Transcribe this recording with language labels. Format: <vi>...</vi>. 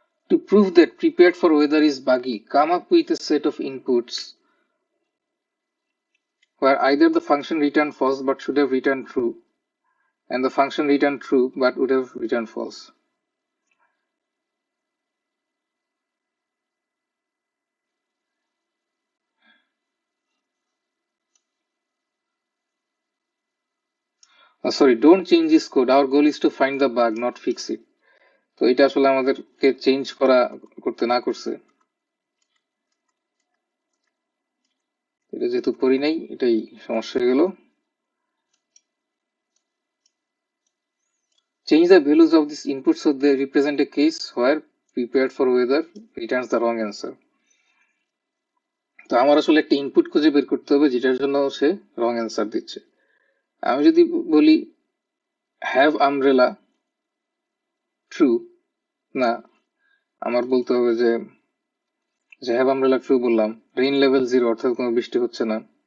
<en>To prove that prepared for weather is buggy, come up with a set of inputs where either the function returned false but should have returned true, and the function returned true but would have returned false. Sorry, don't change this code. Our goal is to find the bug, not fix it.</en> <bn>তো এটা আসলে আমাদেরকে change করতে না করছে, এটা যেহেতু করি নাই এটাই সমস্যা হয়ে গেল।</bn> <en>Change the values of this input so they represent a case where prepared for weather returns the wrong answer.</en> <bn>তো আমার আসলে একটা ইনপুট খুঁজে বের করতে হবে যেটার জন্য সে রং অ্যান্সার দিচ্ছে। আমি যদি বলি হ্যাভ আমব্রেলা ট্রু, না, আমার বলতে হবে যে হ্যাভ আমব্রেলা ট্রু বললাম, রেইন লেভেল 0 অর্থাৎ কোনো বৃষ্টি হচ্ছে না।</bn>